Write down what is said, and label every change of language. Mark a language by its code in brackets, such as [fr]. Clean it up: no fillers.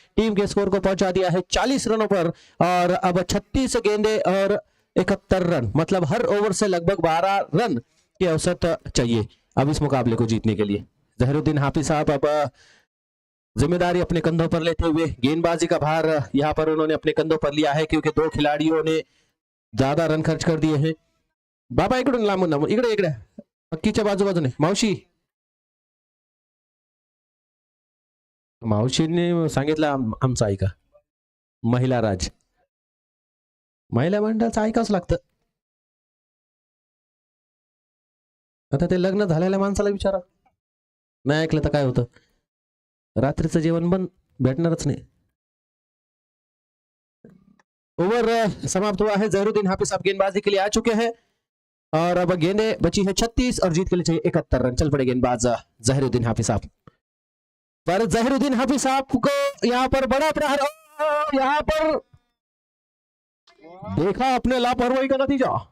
[hi] Team के score को पहुंचा दिया है 40 रनों पर और अब 36 गेंदें और 71 रन, मतलब हर ओवर से लगभग 12 रन की औसत चाहिए अब इस मुकाबले को जीतने के लिए। जहरुद्दीन हाफिज साहब अब जिम्मेदारी अपने कंधों पर लेते हुए गेंदबाजी का भार यहाँ पर उन्होंने अपने कंधों पर लिया है, क्योंकि दो खिलाड़ियों ने ज्यादा रन खर्च कर दिए हैं. [mr] बाबा इकडून लांबून लांबून इकडे इकडे पक्कीच्या बाजूबाजूने. मावशी मावशीने सांगितलं आमचं ऐका. महिला राज, महिला मंडळाचं ऐकावंच लागतं. आता ते लग्न झालेल्या माणसाला विचारा, नाही ऐकलं तर काय होतं. रात्रीचं जेवण बंद, भेटणारच नहीं. [hi] ओवर समाप्त हुआ है. जहरुद्दीन हाफिज साहब गेंदबाजी के लिए आ चुके हैं और अब गेंदे बची है 36 और जीत के लिए चाहिए 71 रन. चल पड़े गेंदबाज जहरुद्दीन हाफिज साहब. पर जहरुद्दीन हाफिज साहब को यहाँ पर बड़ा प्रहार, यहाँ पर देखा अपने लापरवाही का नतीजा.